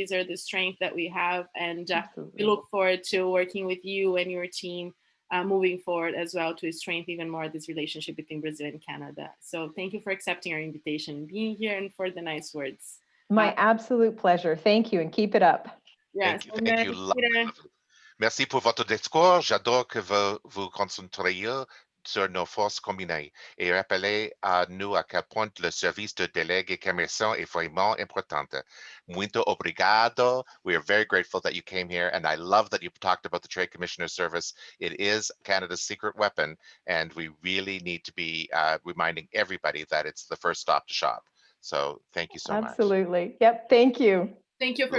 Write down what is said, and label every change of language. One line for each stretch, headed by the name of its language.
English: These are the strengths that we have. And we look forward to working with you and your team moving forward as well to strengthen even more this relationship between Brazil and Canada. So thank you for accepting our invitation and being here and for the nice words. My absolute pleasure. Thank you and keep it up. Yes. Thank you. Lovely.
French: Merci pour votre discours. J'adore que vous vous concentriez sur nos forces combinées et rappelez à nous à quel point le service de délégués commerçants est vraiment important.
Portuguese: Muito obrigado.
English: We are very grateful that you came here, and I love that you talked about the Trade Commissioner Service. It is Canada's secret weapon, and we really need to be reminding everybody that it's the first stop to shop. So thank you so much. Absolutely. Yep. Thank you. Thank you for